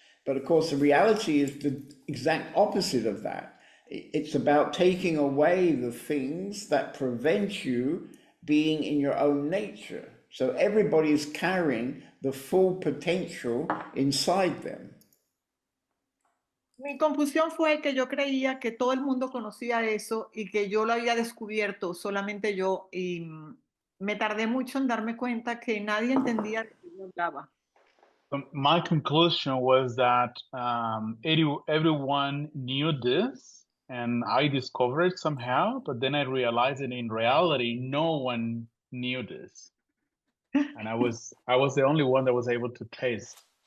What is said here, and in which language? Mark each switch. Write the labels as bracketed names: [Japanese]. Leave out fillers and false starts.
[English] But of course, the reality is the exact opposite of that. It's about taking away the things that prevent you being in your own nature. So everybody is carrying the full potential inside them. [Spanish] Mi confusión fue que yo creía que todo el mundo conocía eso y que yo lo había descubierto solamente yo, y me tardé mucho en darme cuenta que nadie entendía de qué yo hablaba. [English] My conclusion was that everyone knew this, and I discovered it somehow, but then I realized that in reality, no one knew this. And I was the only one that was able to taste.